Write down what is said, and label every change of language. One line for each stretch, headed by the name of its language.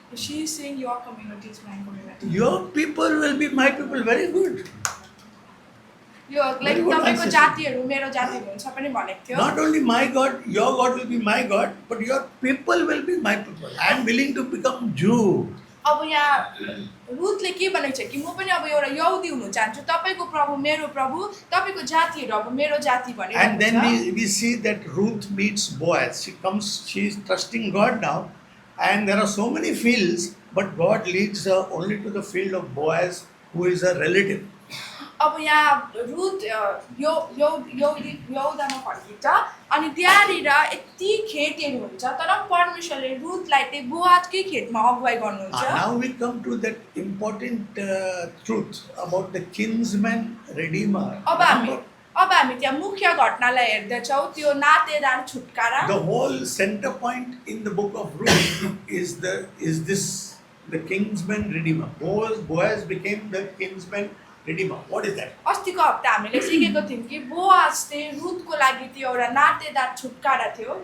English: she is saying your community is my community. Your people will be my people. Very good.
Nepali: यो like
English: Very good
Nepali: तपाईको
English: answer.
Nepali: जातिहरू मेरो जातिहरू हुन्छ पनि भनेको थियो।
English: Not only my God, your God will be my God, but your people will be my people. I am willing to become Jew.
Nepali: अब यहाँ रुथले के भनेको छ कि म पनि अब एउटा यहुदी हुनु चाहन्छु। तपाईको प्रभु मेरो प्रभु, तपाईको जातिहरू अब मेरो जाति भनेर
English: And then
Nepali: भन्छ।
English: we see that Ruth meets Boaz. She is trusting God now, and there are so many fields, but God leads her only to the field of Boaz, who is a relative.
Nepali: अब यहाँ Ruth यहुदामा फर्किन्छ अनि त्यहाँनिर यति खेतहरू हुन्छ तर परमेश्वरले रुथलाई चाहिँ बोआजकै खेतमा अगुवाई गर्नुहुन्छ।
English: Now we come to that important truth about the kinsman redeemer.
Nepali: अब हामी त्यहाँ मुख्य घटनालाई हेर्दैछौँ त्यो नातेदार छुटकारा।
English: The whole center point in the book of Ruth is the kinsman redeemer. Boaz became the kinsman redeemer. What is that?
Nepali: अस्तिको हप्ता हामीले सिकेको थियौँ कि बोआज चाहिँ रुथको लागि त्यो एउटा नातेदार छुटकारा थियो।